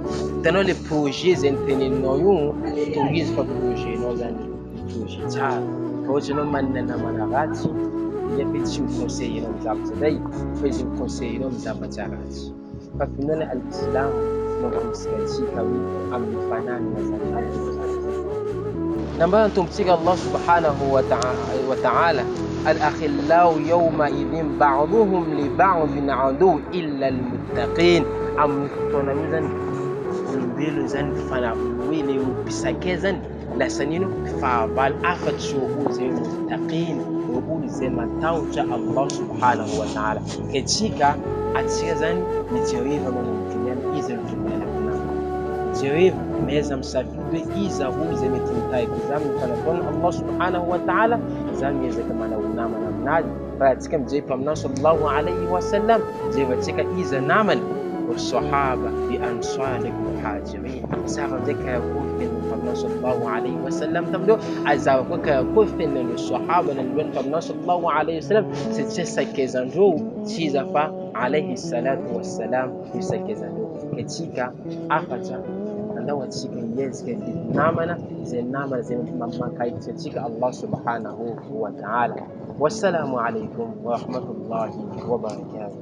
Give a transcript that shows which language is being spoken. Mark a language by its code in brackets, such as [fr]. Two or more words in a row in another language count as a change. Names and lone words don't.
[mg] Hitanao [fr] le projet [mg] zay niteneninao io, tohizo fa projetnao zany projet tsara. Fa ohatra anao manana namana ratsy, iafy tsy miconseillenao amin'ny zavatra zay, fa izy miconseillenao amin'ny zavatra ratsy. Fa finoana al-Islam mamporisika atsika hoe amin'ny fananana zany. Nambarana tompontsika [ar] الله سبحانه وتعالى، الأخلاء يومئذ بعضهم لبعض عدو إلا المتقين. [mg] Amin'ny fotoana io zany olombelo zany hoe le mpisake zany lasanino fahavalo afatsy olo zay muttaqin, olo zay matahotra [ar] الله سبحانه وتعالى. [mg] Atsika zany mijereva manomboky izy tokony aleoko namana. Jereva meza misafidy hoe iza olo zay mety mitahika izy amin'ny fanataona [ar] الله سبحانه وتعالى, [mg] zany miezaka manao namana aminazy. Fa atsika mijery aminao [ar] صلى الله عليه وسلم, [mg] jerevantsika iza namany [ar] والصحابة بأنصار المهاجرين. [mg] Zava zay karakory fen'ny mpaminao [ar] صلى الله عليه وسلم [mg] tamin'io, azava koa karakory fen'ny sahaba nanoloan'ny mpaminao [ar] صلى الله عليه وسلم, [mg] satria sakezandreo tsy iza fa [ar] عليه الصلاة والسلام [mg] io sakezandreo. Atsika afatra watsika yezika dit namana zay namana zay mankahitatsika [ar] الله سبحانه وتعالى. والسلام عليكم ورحمة الله وبركاته.